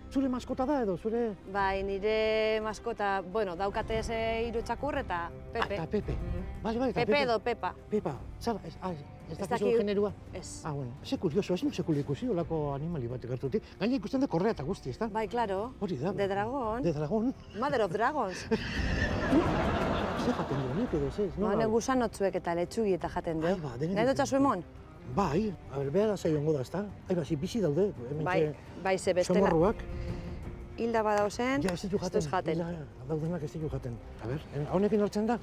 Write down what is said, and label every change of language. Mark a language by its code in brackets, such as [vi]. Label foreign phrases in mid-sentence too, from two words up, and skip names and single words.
[eu] Zure maskota da edo, zure... Bai, nire maskota, bueno, daukate ze hiru txakur eta Pepe. Eta Pepe. Bai, eta Pepe edo Pepa. Pepa, zara, ez dakizu dakit- generua? Ez. Ah, bueno, ze kurioso, ez sekuli ikusi olako animali bat gertutik. Gaina ikusten da korrea eta guzti, ezta? Bai, claro. Hori da. De [en] dragon. De dragon. Mother of Dragons. [eu] Ze jaten du, nik edo, ez? Ba, gusanotzuek eta letxugi eta jaten Ai, du. ba, denetik. Nahi dutxasu emon? Bai, behar da zaiongo da, ezta? Ai, ba, bizi daude, Bai, ze bestela. somorruak. Hilda badauzen, Ja, ez ditu jaten. ez jaten. Ja, daudenak ez ditu jaten. A ber, honekin hartzen da?